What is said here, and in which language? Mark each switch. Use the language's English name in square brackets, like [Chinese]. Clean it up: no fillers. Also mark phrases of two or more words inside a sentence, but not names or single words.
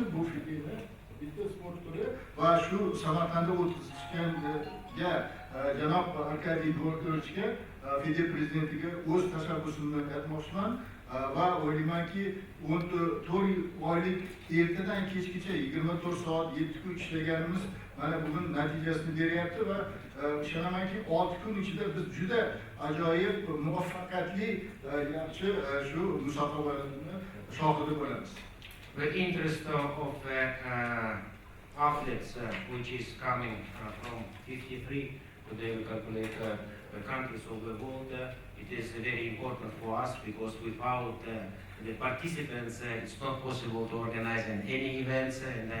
[Uzbek] Bu FIDE bitta sport turi va shu Samarqandda o'tkazilgan janob Arkady Dvorkovichga FIDE prezidentiga o'z tashabbusimni aytmoqchiman va o'ylaymanki 14 oylik ertadan kechgacha 24 soat 7 kun ishlaganimiz mana bugun natijasini beryapti va ishonamanki 6 kun ichida biz juda ajoyib muvaffaqiyatli yaxshi shu musobaqalarni shohidi bo'lamiz. [English] The interest of the athletes which is coming from 53, today we calculate the countries of the world, it is very important for us because without the participants it's not possible to organize any events, and I